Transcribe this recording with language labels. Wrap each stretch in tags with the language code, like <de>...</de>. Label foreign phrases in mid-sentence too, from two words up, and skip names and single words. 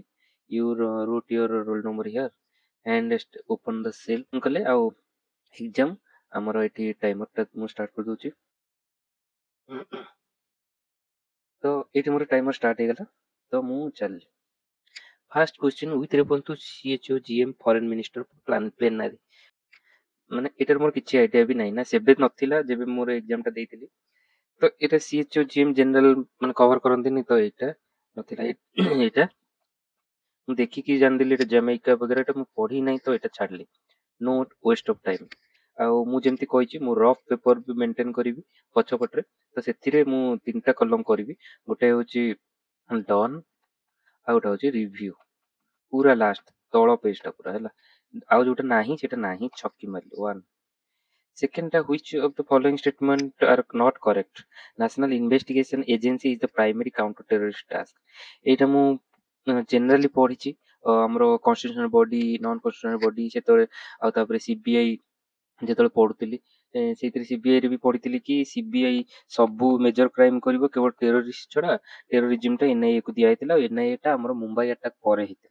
<en>you root your roll number here and open the cell</en> <or>କଲେ, ଆଉ ଏକ୍ଜାମ ଆମର ଏଠି ଟାଇମରଟା ମୁଁ ଷ୍ଟାର୍ଟ କରିଦଉଛି। ତ ଏଇଠି ମୋର ଟାଇମର ଷ୍ଟାର୍ଟ ହେଇଗଲା, ତ ମୁଁ ଚାଲିଲି।</or> <en>first question with reference to CHOGM foreign minister plenary.</en> <or>ମାନେ ଏଟାର ମୋର କିଛି ଆଇଡିଆ ବି ନାହିଁ, ନା ସେବେ ନଥିଲା ଯେବେ ମୋର ଏକ୍ଜାମ ଟା ଦେଇଥିଲି। ତ ଏଟା CHOGM ଜେନେରାଲ ମାନେ କଭର କରନ୍ତିନି, ତ ଏଇଟା ନଥିଲା। ଏଇଟା ମୁଁ ଦେଖିକି ଜାଣିଦେଲି ଏଟା ଜାମାଇକା ବଗେରା, ଏଟା ମୁଁ ପଢି ନାହିଁ, ତ ଏଇଟା ଛାଡିଲି।</or> <en>no waste of time.</en> <or>ଆଉ ମୁଁ ଯେମିତି କହିଛି, ମୁଁ</or> <en>rough paper</en> <or>ବି ମେଣ୍ଟେନ କରିବି ପଛପଟରେ। ତ ସେଥିରେ ମୁଁ 3ଟା କଲମ କରିବି। ଗୋଟେ ହଉଛି ଡନ୍, ଆଉ ଗୋଟେ ହଉଛି ରିଭ୍ୟୁ, ପୁରା ଲାଷ୍ଟ ତଳ ପେଜଟା ପୁରା ହେଲା। ଆଉ ଯୋଉଟା ନାହିଁ ସେଟା ନାହିଁ ଛକି ମାରିଲି 1। ସେକେଣ୍ଡଟା</or> <en>which of the following statement are not correct? National Investigation Agency is the primary counter terrorist task।</en> <or>ଏଇଟା ମୁଁ ଜେନେରାଲି ପଢିଛି ଆମର</or> <en>constitutional body non constitutional body</en> <or>ସେତେବେଳେ ଆଉ ତାପରେ ସିବିଆଇ ଯେତେବେଳେ ପଢୁଥିଲି ସେଇଥିରେ ସିବିଆଇ ରେ ବି ପଢିଥିଲି କି ସିବିଆଇ ସବୁ</or> <en>major crime</en> <or>କରିବ କେବଳ ଟେରୋରିଷ୍ଟ ଛଡା ଟେରୋରିଜିମ ଟା ଏନଆଇଏ କୁ ଦିଆଯାଇଥିଲା ଆଉ ଏନଆଇଏ ଟା ଆମର ମୁମ୍ବାଇ ଆଟାକ ପରେ ହେଇଥିଲା।</or>